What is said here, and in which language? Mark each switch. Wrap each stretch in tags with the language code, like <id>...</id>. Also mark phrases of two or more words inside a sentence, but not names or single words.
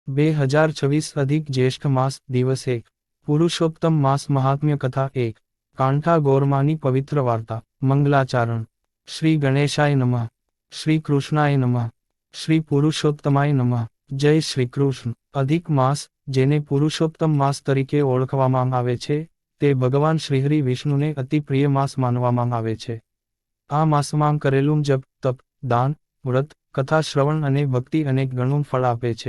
<gu>2026 અધિક જ્યેષ્ઠ માસ દિવસ 1 પુરુષોત્તમ માસ મહાત્મ્ય કથા 1 કાંઠા ગોરમાની પવિત્ર વાર્તા મંગલાચરણ</gu> <sa>श्री गणेशाय नमः श्री कृष्णाय नमः श्री પુરુષોત્તમાય નમઃ</sa> <gu>જય શ્રી કૃષ્ણ અધિક માસ જેને પુરુષોત્તમ માસ તરીકે ઓળખવામાં આવે છે તે ભગવાન શ્રીહરિ વિષ્ણુને અતિ પ્રિય માસ માનવામાં આવે છે। આ માસમાં કરેલું જપ તપ દાન વ્રત કથા શ્રવણ અને ભક્તિ અનેક ગણું ફળ આપે છે।</gu>